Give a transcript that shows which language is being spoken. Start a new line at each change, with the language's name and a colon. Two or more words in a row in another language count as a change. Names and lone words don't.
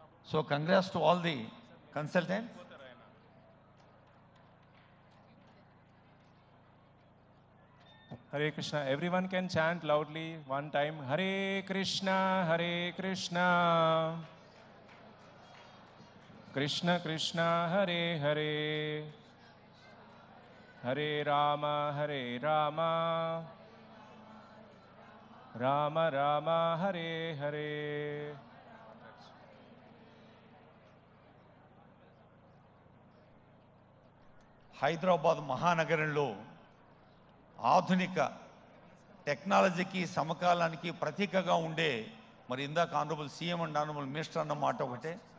English: So congrats to all the consultants.
Sanskrit: हरे कृष्ण.
English: Everyone can chant loudly one time.
Sanskrit: हरे कृष्ण, हरे कृष्ण। कृष्ण कृष्ण, हरे हरे. हरे राम, हरे राम. राम राम, हरे हरे.
Telugu: హైదరాబాద్ మహానగరంలో ఆధునిక టెక్నాలజీకి సమకాలానికి ప్రతీకగా ఉండే మరి ఇందాక
English: honourable CM and honourable minister
Telugu: అన్న మాట ఒకటే.